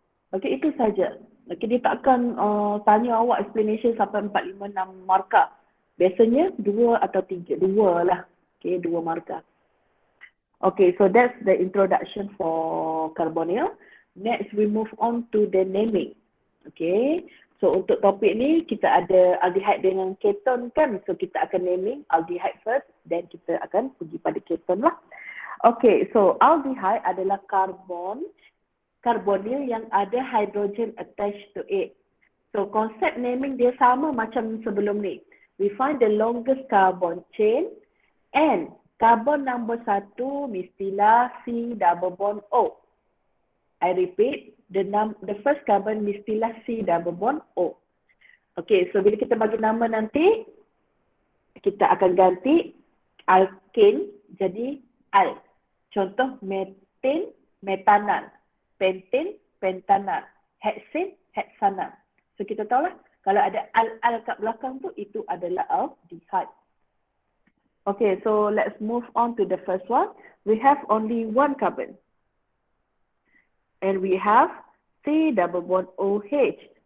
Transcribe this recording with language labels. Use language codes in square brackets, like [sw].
[ms] Okay, itu saja. Okay, dia tak akan tanya awak explanation sampai 4, 5, 6 markah. Biasanya 2 atau 3, 2 lah. Okay, 2 markah. [en] Okay, so that's the introduction for carbonyl. Next, we move on to the naming. [ms] Okay, so untuk topik ni kita ada aldehyde dengan keton kan. So kita akan naming aldehyde first, then kita akan pergi pada keton lah. Okay, so aldehyde adalah carbonyl yang ada hydrogen [en] attached to it. [ms] So konsep naming dia sama macam sebelum ni. [en] We find the longest carbon chain and carbon number 1 [ms] mestilah [en] C double bond O. I repeat, the first carbon [ms] mestilah [en] C double bond O. [ms] Okay, so bila kita bagi nama nanti, kita akan ganti alkane jadi al. Contoh methane, metanal, pentane, pentanal, hexane, hexanal. So kita tahulah, kalau ada al kat belakang tu, itu adalah aldehyde. [en] Okay, so let's move on to the first one. We have only one carbon. And we have C double bond OH.